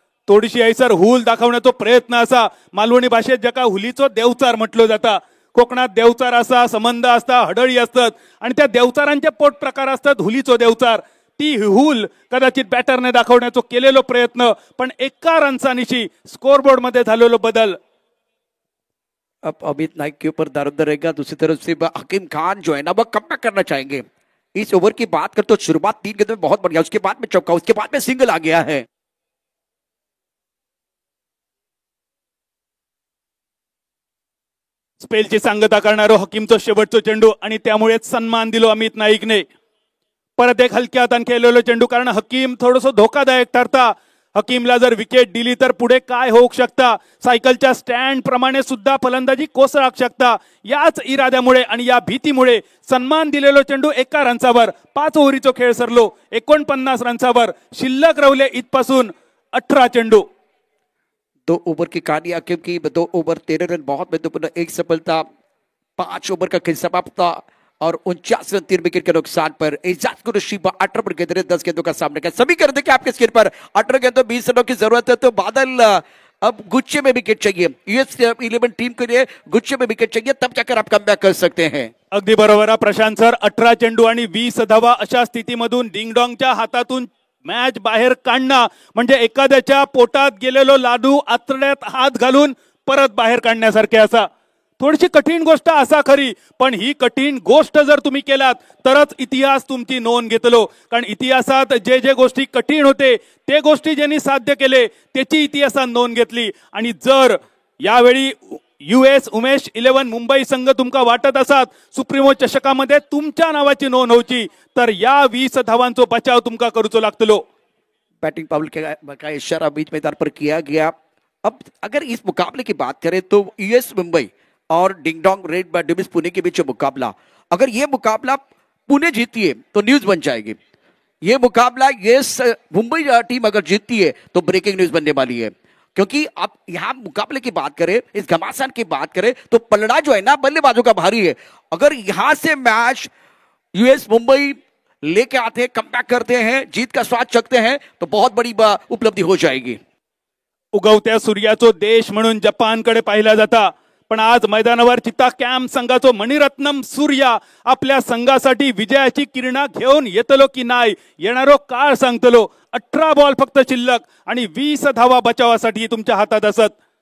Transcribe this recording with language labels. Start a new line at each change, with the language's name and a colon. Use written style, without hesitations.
Marathi: थोडीशी ऐसर हुल दाखवण्याचा प्रयत्न असा. मालवणी भाषेत जका हुलीचो देवचार म्हटलं जाता. कोकणात देवचार असा, संबंध असता, हडळी असतात आणि त्या देवचारांचे पोट प्रकार असतात. हुलीचो देवचार ती हुल कदाचित बॅटरने दाखवण्याचा केलेलो प्रयत्न पण एका रनसानिशी स्कोरबोर्ड मध्ये झालेलो बदल.
Hindi: अब अमित नाइक के ऊपर दारोमदार रहेगा. दूसरी तरफ से हकीम खान जो है ना वो कमबैक करना चाहेंगे. इस ओवर की बात कर तो शुरुआत 3 गेंदों में बहुत बढ़िया, उसके बाद में चौका, उसके बाद में सिंगल आ गया है.
Marathi: स्पेलची सांगता करणारो हकीमचा शेवटचा चेंडू आणि त्यामुळेच सन्मान दिलो अमित नाईकने. परत एक हलक्या हाताने खेळलेलो चेंडू कारण हकीम थोडंसं धोकादायक ठरता. हकीमला जर विकेट दिली तर पुढे काय होऊ शकता. सायकलच्या स्टँड प्रमाणे सुद्धा फलंदाजी कोसळू शकता. याच इराद्यामुळे आणि या भीतीमुळे सन्मान दिलेलो चेंडू एका रनसावर 5 ओव्हरीचा खेळ सरलो. 49 रनसावर शिल्लक रवले इथपासून 18 चेंडू.
Hindi: 2 ओवर की कहानी हकीम की. 2 ओवर 13 रन बहुत महत्वपूर्ण, 1 सफलता, 5 ओवर का खेल समाप्त और 49 रन 3 विकेट के नुकसान पर. एजाज कुरैशी 18 पर गेंद 10 गेंदों का सामना किया. सभी कर देखिए आपके स्क्रीन पर 18 गेंदों 20 रनों की जरूरत है. तो बादल अब गुच्छे में विकेट चाहिए. यूएस 11 टीम के लिए गुच्छे में विकेट चाहिए, तब जाकर आप कमबॅक कर सकते हैं.
Marathi: अगदी बरोबर प्रशांत सर. 18 चेंडू आणि 20 धावा अशा स्थितीमधून डिंगडॉंगच्या हातातून मॅच बाहेर काढणं म्हणजे एखाद्याच्या पोटात गेलेलो लाडू आतड्यात हात घालून परत बाहेर काढण्यासारखे असा. थोडीशी कठीण गोष्ट असा खरी, पण ही कठीण गोष्ट जर तुम्ही केलात तरच इतिहास तुमची नोंद घेतलो. कारण इतिहासात जे जे गोष्टी कठीण होते ते गोष्टी ज्यांनी साध्य केले त्याची इतिहासात नोंद घेतली. आणि जर यावेळी US उमेश 11 मुंबई संघ तुमका वाटत असत सुप्रीमो चषकामध्ये तुमच्या नावाची नोंद होची तर या 20 धावांचा बचाव तुमका करूचो लागतलो.
Hindi: बैटिंग पाउल का इशारा बीच मैदान पर किया गया. अब अगर इस मुकाबले की बात करें तो US मुंबई और डिंगडोंग रेड डेविल्स पुणे के बीच मुकाबला, अगर ये मुकाबला पुणे जीती है तो न्यूज बन जाएगी. ये मुकाबला मुंबई टीम अगर जीतती है तो ब्रेकिंग न्यूज बनने वाली है, क्योंकि आप यहाँ मुकाबले की बात करें, इस घमासान की बात करें तो पलड़ा जो है ना बल्लेबाजों का भारी है। अगर यहां से मैच यूएस मुंबई लेके आते हैं, कमबॅक करते हैं, जीत का स्वाद चखते हैं तो बहुत बड़ी उपलब्धी हो जाएगी।
Marathi: उगवत्या सूर्याचो देश म्हणून जपानकडे पाहिला जाता, पण आज मैदानावर चित्ता कॅम्प संघाचो मणिरत्नम सूर्या आपल्या संघासाठी विजयाची किरणा घेऊन येतलो की नाही येणारो काळ सांगतलो। 18 बॉल फक्त शिल्लक आणि 20 धावा बचावासाठी तुमच्या हातात असत।